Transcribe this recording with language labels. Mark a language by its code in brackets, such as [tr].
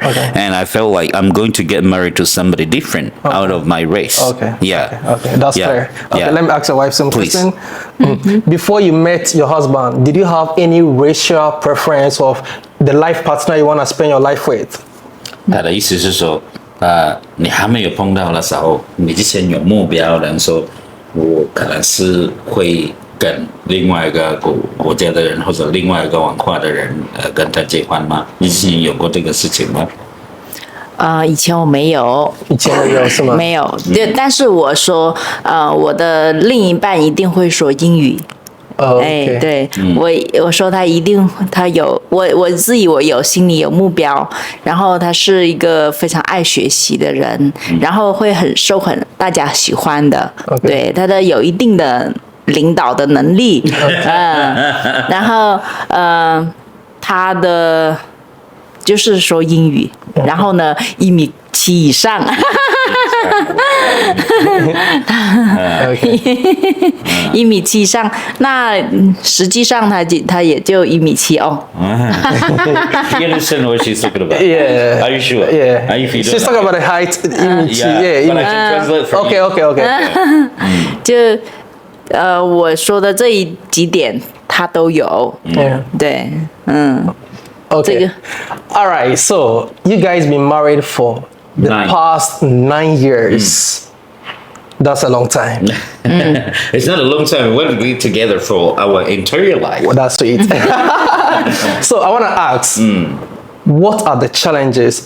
[en] Okay. And I felt like I'm going to get married to somebody different out of my race. Okay. Yeah. Okay. That's fair. Okay, let me ask your wife some question. Mm-hmm. Before you met your husband, did you have any racial preference of the life partner you want to spend your life with? [zh] 他的意思是说，你还没有碰到的时候，你之前有目标的说。我可能是会跟另外一个国家的人或者另外一个文化的人跟他结婚吗？你之前有过这个事情吗？以前我没有。以前没有是吗？没有，但是我说，我的另一半一定会说英语。 [en] Okay. [zh] 对，我说他有我自己心里有目标，然后他是一个非常爱学习的人，然后会很受大家喜欢的。 [en] Okay. [zh] 对，他有一定的领导的能力，然后他的就是说英语，然后呢1.7米以上。 1.7米以上，那实际上他也就1.7米哦。 [en] You understand what she's talking about? Yeah. Are you sure? Yeah. Are you sure? She's talking about the height. 1.7 Yeah. But I can translate for you. Okay. [zh] 就我说的这几点他都有。 [en] Yeah. [zh] 对， [en] Okay. All right. So you guys been married for the past 9 years. That's a long time. It's not a long time. We've been together for our entire life. Well, that's sweet. So I want to ask, what are the challenges?